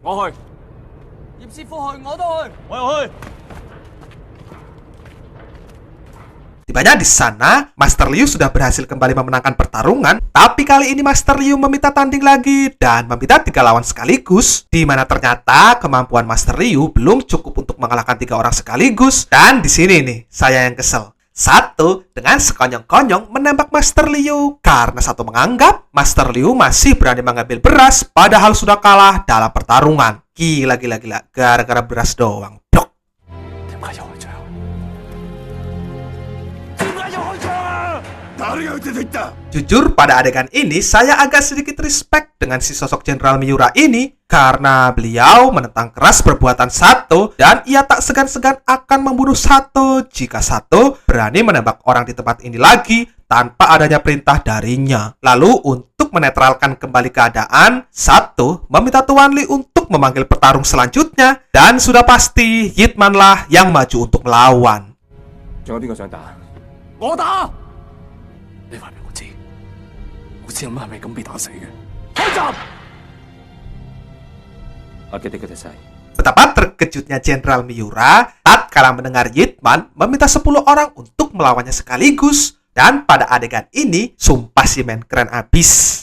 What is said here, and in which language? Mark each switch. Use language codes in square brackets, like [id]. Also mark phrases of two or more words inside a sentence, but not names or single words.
[id] Tibanya di sana, Master Liu sudah berhasil kembali memenangkan pertarungan, tapi kali ini Master Liu meminta tanding lagi dan meminta 3 lawan sekaligus, di mana ternyata kemampuan Master Liu belum cukup untuk mengalahkan 3 orang sekaligus. Dan di sini nih, saya yang kesel. Satu dengan sekonyong-konyong menembak Master Liu karena satu menganggap Master Liu masih berani mengambil beras padahal sudah kalah dalam pertarungan. Gila. Gara-gara beras doang. Blok. [yue] 點解又開槍？ [id] Jujur, pada adegan ini saya agak sedikit respect dengan si sosok Jenderal Miura ini karena beliau menentang keras perbuatan Sato dan ia tak segan-segan akan membunuh Sato jika Sato berani menembak orang di tempat ini lagi tanpa adanya perintah darinya. Lalu untuk menetralkan kembali keadaan, Sato meminta Tuan Lee untuk memanggil petarung selanjutnya dan sudah pasti Yitman lah yang maju untuk melawan. [yue] 仲有邊個想打？我打！你話俾我知，我知阿媽係咪咁被打死嘅？開閘！ [id] Oke, selesai. Betapa terkejutnya Jenderal Miura tatkala mendengar Yitman meminta 10 orang untuk melawannya sekaligus. Dan pada adegan ini, sumpah si men keren abis.